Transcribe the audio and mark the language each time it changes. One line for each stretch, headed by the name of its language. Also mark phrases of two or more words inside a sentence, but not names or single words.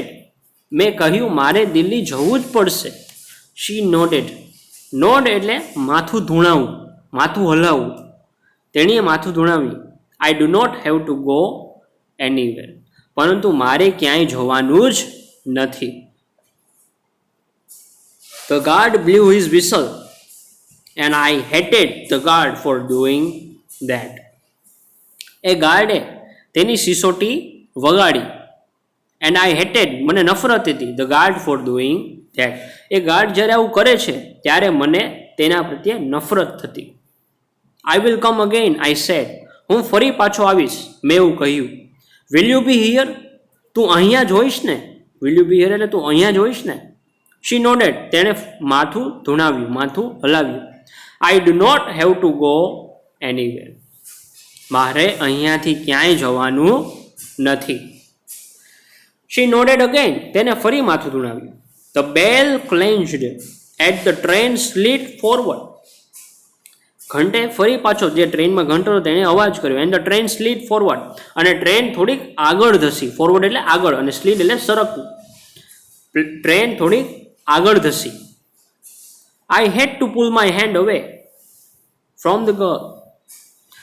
Gujarati: મેં કહ્યું મારે દિલ્હી જવું જ પડશે.
English: she nodded.
Gujarati: નોડ એટલે માથું ધૂણાવવું, માથું હલાવવું. તેણીએ માથું ધૂણાવ્યું.
English: I do not have to go anywhere.
Gujarati: પરંતુ મારે ક્યાંય જવાનું જ નથી.
English: The guard blew his whistle and I hated the guard for doing that.
Gujarati: એ ગાર્ડે તેની સિસોટી વગાડી,
English: and I hated,
Gujarati: મને નફરત હતી,
English: the guard for doing that.
Gujarati: એ ગાર્ડ જ્યારે આવું કરે છે ત્યારે મને તેના પ્રત્યે નફરત થતી.
English: I will come again, I said.
Gujarati: હું ફરી પાછો આવીશ, મેં એવું કહ્યું.
English: Will you be here?
Gujarati: તું અહીંયા જ હોઈશ ને?
English: Will you be here
Gujarati: એટલે તું અહીંયા જ હોઈશ ને?
English: She nodded.
Gujarati: તેણે માથું ધૂણાવ્યું, માથું હલાવ્યું.
English: I do not have to go anywhere.
Gujarati: મારે અહીંયાથી ક્યાંય જવાનું નથી.
English: She nodded again.
Gujarati: તેને ફરી માથું ધૂણાવ્યું.
English: The bell clanged at the train slid forward.
Gujarati: ઘંટે ફરી પાછો જે ટ્રેનમાં ઘંટો તેણે અવાજ કર્યો.
English: and the train slid forward,
Gujarati: અને ટ્રેન થોડીક આગળ ધસી. ફોરવર્ડ એટલે આગળ, અને સ્લીડ એટલે સરકવું. ટ્રેન થોડીક આગળ ધસી.
English: I had to pull my hand away from the girl.